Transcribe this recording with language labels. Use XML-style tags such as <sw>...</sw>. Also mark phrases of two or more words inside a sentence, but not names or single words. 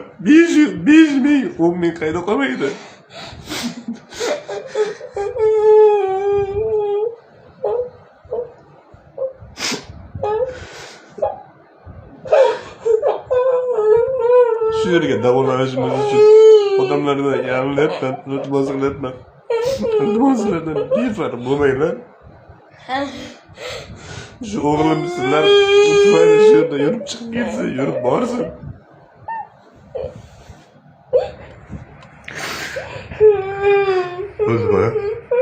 <uz>5 ming, 10 ming qayda qolmaydi? Shu yerga davolanishimiz uchun odamlardan yalinyapman, iltimos qilyapman. Iltimoslardan befarq bo'lmanglar.</uz> <tr>Şu oğlum sizler mutfağın şurada yürüp çıkıp gitsin, yürüp bağırsın. Özür dilerim.</tr>